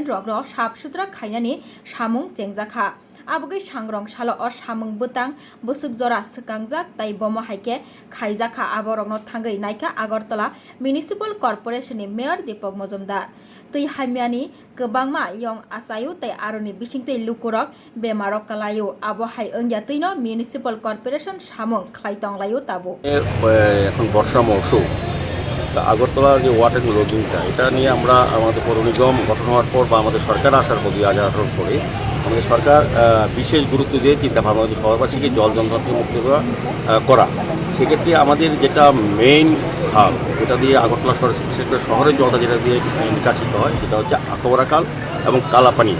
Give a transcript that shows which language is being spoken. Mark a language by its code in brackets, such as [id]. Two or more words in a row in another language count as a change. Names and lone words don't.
[trp] rogno sap sutra khainani samung chengjakha abugai sangrong salo or samung butang busuk jora sekangjak tai bomo haike khaijaka aborogno thangai naika agartala municipal corporation ni mayor Deepak Majumdar tui hamiani kebangma yong asayu tai aroni bisingtei lukurok bemarok kalayu abo hai ongya tuino municipal corporation samung khlaitong layu tabu [bn] এখন বর্ষা মৌসুম আগরতলা যে [en] water loadingটা [bn] এটা নিয়ে আমরা আমাদের পৌর নিগম গঠন হওয়ার পর বা আমাদের সরকার আসার পর 2018 পরে আমাদের সরকার বিশেষ গুরুত্ব দিয়ে চিন্তা ভাবনা হচ্ছে শহরবাসীকে জল যন্ত্রণা থেকে মুক্ত করা। সেক্ষেত্রে আমাদের যেটা মেইন খাল যেটা দিয়ে আগরতলা শহরের জলটা যেটা দিয়ে নিকাশিত হয় সেটা হচ্ছে আখাউড়া খাল এবং কালাপানিয়া।